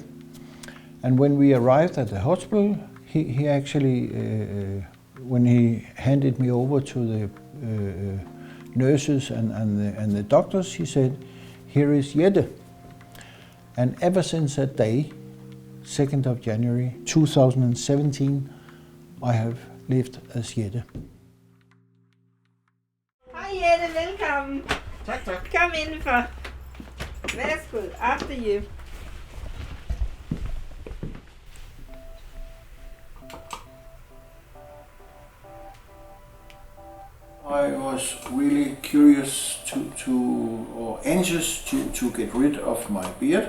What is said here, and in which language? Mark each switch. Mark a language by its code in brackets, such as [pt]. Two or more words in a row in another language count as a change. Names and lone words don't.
[en] And when we arrived at the hospital, he actually, when he handed me over to the nurses and the doctors, he said, here is Jette. And ever since that day, 2nd of January 2017, I have lived as Jette. [da] Hej Jette, velkommen. Tak. Kom indenfor. Værsgo, [en] after you. I was really curious or anxious to get rid of my beard.